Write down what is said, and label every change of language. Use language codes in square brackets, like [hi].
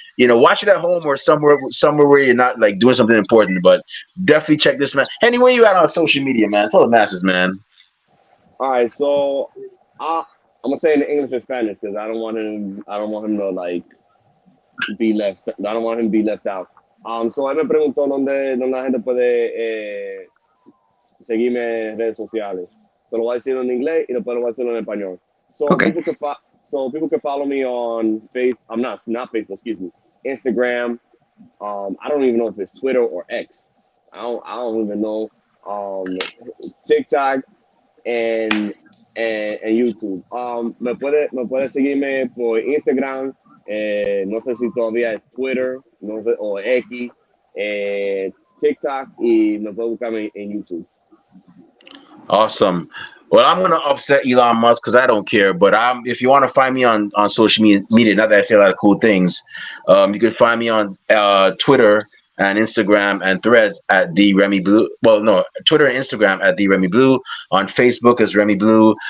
[en] Watch it at home or somewhere where you're not like doing something important. But definitely check this man. Anywhere you at on social media, man. Tell the masses, man. All right, so I'm gonna say it in English or Spanish because I don't want him to like be left. I don't want him to be left out. [es] So él me preguntó dónde la gente puede seguirme en redes sociales. Se lo voy a decir en inglés y después lo voy a decir en español. [en] So Okay. people can follow me on I'm not Facebook, excuse me, Instagram. I don't even know if it's Twitter or X. I don't even know. TikTok and YouTube. [es] Me puede seguirme por Instagram. No sé si todavía es Twitter, no sé, o X, TikTok, y me puede buscarme en YouTube. [en] Awesome. Well, I'm gonna upset Elon Musk because I don't care. But if you want to find me on social media, not that I say a lot of cool things, you can find me on Twitter and Instagram and Threads at the Remy Blue. Well, no, Twitter and Instagram at the Remy Blue. On Facebook as Remy Blue.